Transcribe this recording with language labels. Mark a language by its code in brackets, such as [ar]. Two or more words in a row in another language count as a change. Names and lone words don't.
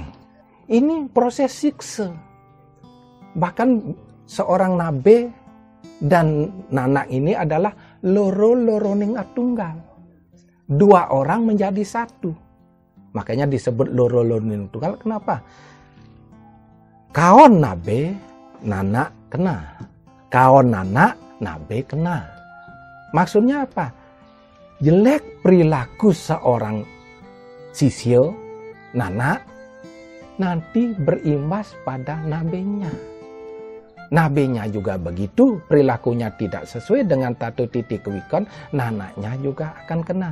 [id] Ini proses siksa. Bahkan seorang nabe dan nanak ini adalah [jv] loro-loroning atunggal. [id] 2 orang menjadi 1. Makanya disebut [jv] loro-loroning tunggal. [id] Kenapa? Kaon nabe, nanak kena. Kaon nanak, nabe kena. Maksudnya apa? Jelek perilaku seorang sisya, nanak, nanti berimbas pada nabenya. Nabenya juga begitu, perilakunya tidak sesuai dengan tato titik wikon, nanaknya juga akan kena.